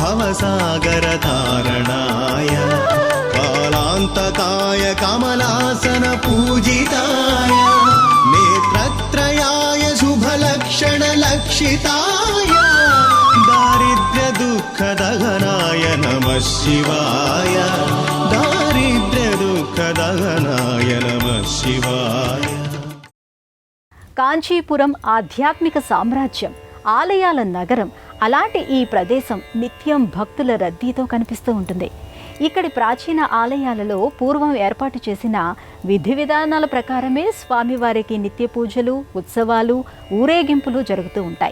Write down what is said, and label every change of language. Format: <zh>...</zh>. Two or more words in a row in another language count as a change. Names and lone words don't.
<sa>भवसागरतारणाय कालान्तकाय कमलासन पूजिताय नेत्रत्रयाय शुभलक्षणलक्षिताय दारिद्र्यदुःखदहनाय नमः शिवाय दारिद्र्यदुःखदहनाय नमः शिवाय।</sa> <te>కాంచీపురం ఆధ్యాత్మిక సామ్రాజ్యం, ఆలయాల నగరం. అలాంటి ఈ ప్రదేశం నిత్యం భక్తుల రద్దీతో కనిపిస్తూ ఉంటుంది. ఇక్కడి ప్రాచీన ఆలయాలలో పూర్వం ఏర్పాటు చేసిన విధి విధానాల ప్రకారమే స్వామివారికి నిత్య పూజలు, ఉత్సవాలు, ఊరేగింపులు జరుగుతూ ఉంటాయి.</te>